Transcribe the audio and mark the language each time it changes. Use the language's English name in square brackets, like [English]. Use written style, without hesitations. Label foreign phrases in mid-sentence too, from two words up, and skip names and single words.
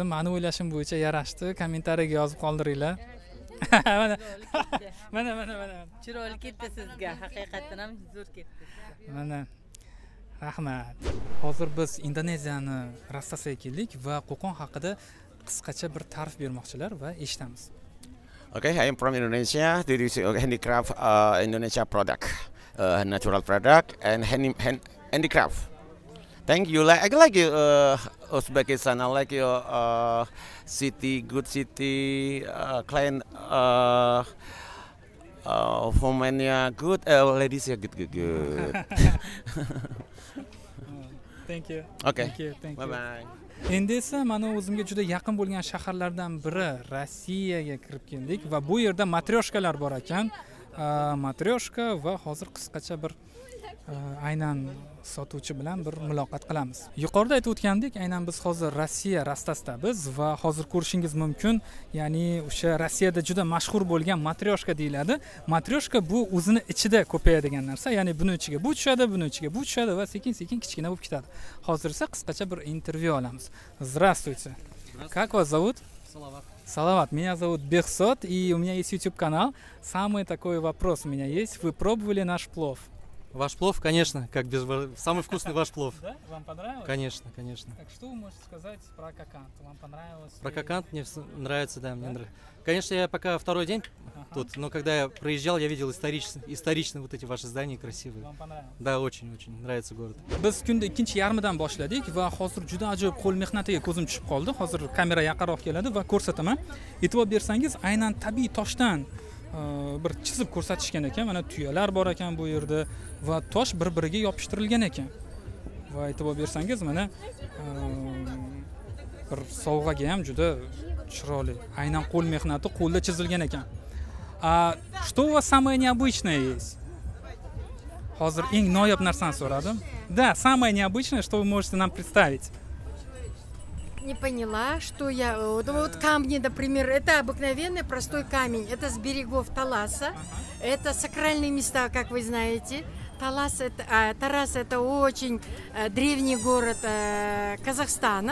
[Uzbek] Meni o'ylashim bo'yicha yarashdi. Kommentariyaga yozib qoldiringlar. Mana. Chiroyli ketdi sizga, haqiqatan ham zo'r ketdi. Mana rahmat. Hozir biz Indoneziyani rastasiga keldik va Qo'qon haqida qisqacha bir ta'rif bermoqchilar va eshitamiz. [English] Okay, I am from Indonesia. This is handicraft Indonesia product, natural product and handicraft. Thank you. I like you, Uzbekistan. I like your city, good city, clean. Women good, ladies good. Thank you. Okay. Thank you. Bye bye. [Uzbek] Endi esa mana o'zimga juda yaqin bo'lgan shaharlardan biri Rossiyaga kirib keldik va bu yerda matryoshkalar bor ekan. Matryoshka va hozir qisqacha bir aynan sotuvchi bilan bir muloqot qilamiz. Yuqorida aytib o'tgandek, aynan biz hozir Rossiya rastasidamiz va hozir ko'rishingiz mumkin, ya'ni o'sha Rossiyada juda mashhur bo'lgan matryoshka deyiladi. Matryoshka bu o'zini ichida ko'payadigan narsa, ya'ni buni ichiga bu tushadi, buni ichiga bu tushadi va sekin-sekin kichkina bo'lib ketadi. Hozir esa qisqacha bir intervyu olamiz. [Russian] Здравствуйте. Как вас зовут? Салават. Меня зовут Бехсот, и у меня есть YouTube канал. Самый такой вопрос у меня есть. Вы пробовали наш плов? Ваш плов, конечно, как без самый вкусный ваш плов. Да? Вам понравилось? Конечно, конечно. Так что вы можете сказать про Кокант? Вам понравилось? Про Кокант мне нравится, да, мне нравится. Конечно, я пока второй день тут, но когда я проезжал, я видел исторично вот эти ваши здания красивые. Вам понравилось? Да, очень нравится город. [Uzbek] Biz kunda ikkinchi yarmidan boshladik va hozir juda ajoyib qo'l mehnatiga ko'zim tushib qoldi. Hozir kamera yaqinroq keladi va ko'rsataman. E'tibor bersangiz, aynan tabiiy toshdan bir chizib ko'rsatishgan ekan. Mana tuyalar bor ekan bu yerda va tosh bir-biriga yopishtirilgan ekan. Va e'tibor bersangiz, mana bir sovg'aga ham juda chiroyli. Aynan qo'l mehnati, qo'lda chizilgan ekan. [Russian] Что у вас самое необычное есть? [Uzbek] Hozir eng noyob narsani so'radim. [Russian] Да, самое необычное, что вы можете нам представить? Не поняла, что я... Вот камни, например, это обыкновенный простой камень. Это с берегов Таласа. Это сакральные места, как вы знаете. Тарас это очень древний город Казахстана.